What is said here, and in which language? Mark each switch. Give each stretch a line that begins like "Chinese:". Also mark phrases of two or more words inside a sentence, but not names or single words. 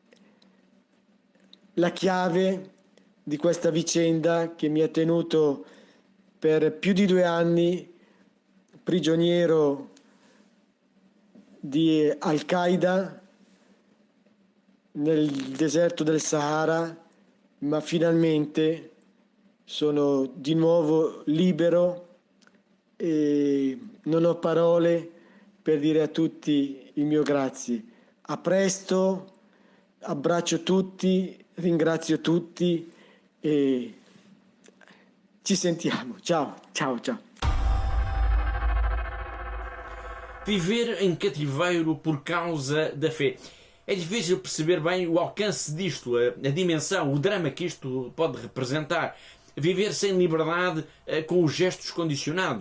Italian: la chiave di questa vicenda che mi ha tenuto per più di 2 anni prigioniero di Al-Qaeda nel deserto del Sahara, ma finalmente sono di nuovo libero e non ho parole per dire a tutti il mio grazie. A presto, abbraccio tutti, ringrazio tutti e ci sentiamo. Ciao, ciao, ciao.
Portuguese: Viver em cativeiro por causa da fé. É difícil perceber bem o alcance disto, a dimensão, o drama que isto pode representar. Viver sem liberdade com os gestos condicionados.